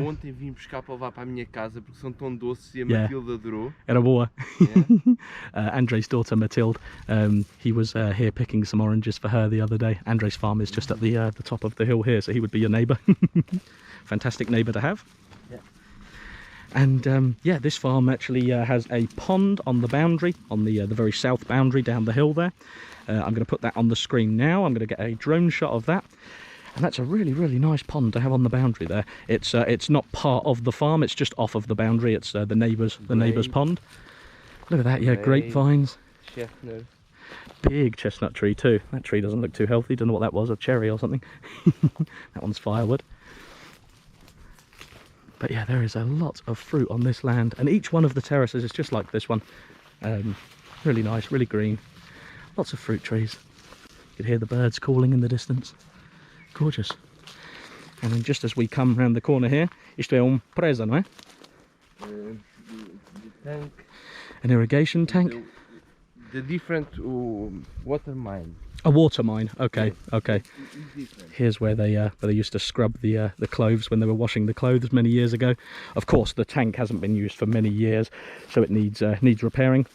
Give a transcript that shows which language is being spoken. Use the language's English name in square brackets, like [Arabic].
[Portuguese] Eu ontem vim buscar para levar para a minha casa porque são tão doces e a [English] Yeah. [Portuguese] Matilde adorou. Era boa. [English] Yeah. Andre's daughter Mathilde, he was here picking some oranges for her the other day. Andre's farm is just at the top of the hill here, so he would be your neighbour. Fantastic neighbour to have. Yeah. And yeah, this farm actually has a pond on the boundary, on the very south boundary down the hill there. I'm going to put that on the screen now. I'm going to get a drone shot of that. And that's a really nice pond to have on the boundary there. It's not part of the farm, it's just off of the boundary. It's the neighbour's pond. Look at that, yeah, grapevines. Chestnut. Big chestnut tree too. That tree doesn't look too healthy. Don't know what that was, a cherry or something. That one's firewood. But yeah, there is a lot of fruit on this land, and each one of the terraces is just like this one. Really nice, really green. Lots of fruit trees. You can hear the birds calling in the distance. Gorgeous. And then just as we come round the corner here, [Portuguese] isto é presa, não é? [English] The tank. An irrigation tank. The different water mine. A water mine. Okay, okay. It's different. Here's where they used to scrub the clothes when they were washing the clothes many years ago. Of course, the tank hasn't been used for many years, so it needs repairing.